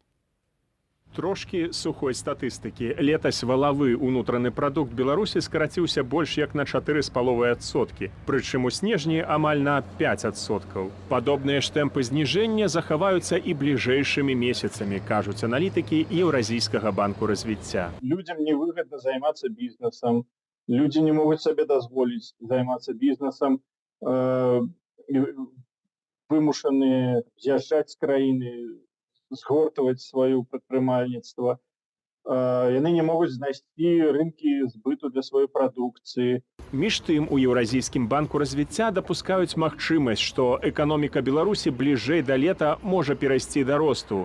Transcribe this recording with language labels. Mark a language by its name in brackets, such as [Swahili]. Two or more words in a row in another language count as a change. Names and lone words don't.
[Belarusian] Трошкі сухой статыстыкі. Летась валавы ўнутраны прадукт Беларусі скараціўся больш як на 4,5%, прычым у снежні амаль на 5%. Падобныя ж тэмпы зніжэння захаваюцца і бліжэйшымі месяцамі, кажуць аналітыкі Еўразійскага банку развіцця. [Russian] Людям невыгодно заниматься бизнесом, люди не могут себе дозволить заниматься бизнесом, [Belarusian] вымушаны з'язджаць з краіны, згортваць сваё прадпрымальніцтва. Яны не могуць знайсці рынкі збыту для сваёй прадукцыі. Між тым, у Еўразійскім банку развіцця дапускаюць магчымасць, што эканоміка Беларусі бліжэй да лета можа перайсці да росту.